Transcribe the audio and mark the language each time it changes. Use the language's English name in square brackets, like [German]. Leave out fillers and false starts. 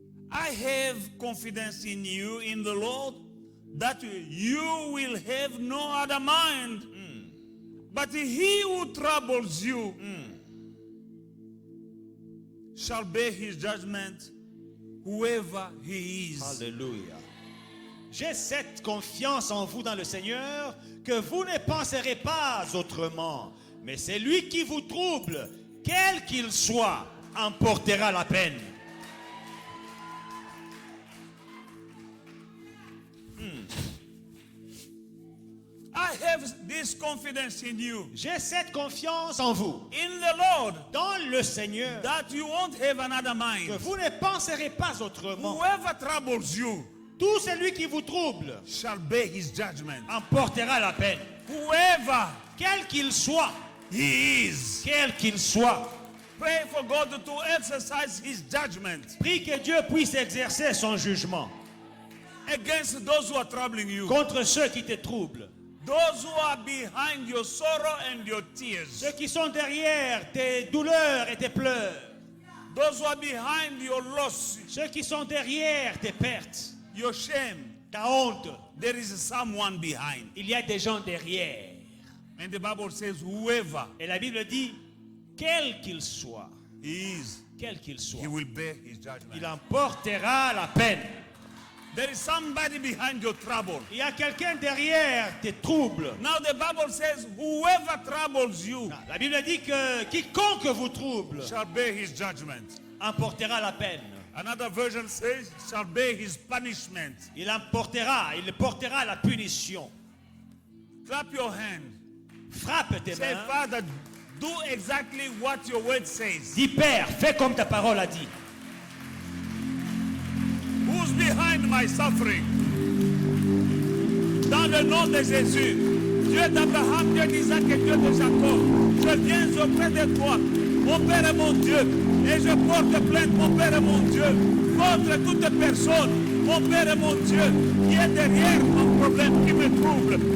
[English] I have confidence in you, in the Lord, that you will have no other mind. But he who troubles you shall bear his judgment, whoever he is. Alléluia. [French] J'ai cette confiance en vous dans le Seigneur que vous ne penserez pas autrement. Mais c'est lui qui vous trouble, quel qu'il soit, en portera la peine. [English] I have this confidence in you, [French] J'ai cette confiance en vous, [English] in the Lord, [French] dans le Seigneur, [English] that you won't have another [French] que [English] mind. [French] vous ne penserez pas autrement. [English] Whoever troubles you [French] Tout celui qui vous trouble [English] shall bear his judgment. [French] en portera la peine. [English] Whoever [French] Quel qu'il soit, [English] he is. [French] quel qu'il soit. [English] Pray for God to exercise his judgment [French] Prie que Dieu puisse exercer son jugement [English] against those who are troubling you. [French] contre ceux qui te troublent. [English] Those who are behind your sorrow and your tears. [French] Ceux qui sont derrière tes douleurs et tes pleurs. [English] Those who are behind your loss, [French] Ceux qui sont derrière tes pertes, [English] your shame. [French] ta honte. [English] There is someone behind. [French] Il y a des gens derrière. [English] And the Bible says, whoever [French] Et la Bible dit, quel qu'il soit, [English] he is, [French] quel qu'il soit, [English] he will bear his judgment. [French] il en portera la peine. [English] There is somebody behind your trouble. [French] Il y a quelqu'un derrière tes troubles. [English] Now the Bible says, whoever troubles you [French] La Bible dit que quiconque vous trouble [English] shall bear his judgment. [French] en portera la peine. [English] Another version says, shall bear his punishment. [French] Il portera la punition. [English] Clap your hand. [French] Frappe tes [English] Say, [French] mains. [English] Father, do exactly what your word says. [French] Dis Père, fais comme ta parole a dit. [English] Who's behind my suffering? [French] Dans le nom de Jésus, Dieu d'Abraham, Dieu d'Isaac et Dieu de Jacob, je viens auprès de toi mon Père et mon Dieu. Et je porte plainte, mon Père et mon Dieu, contre toute personne, mon Père et mon Dieu, qui est derrière mon problème, qui me trouble.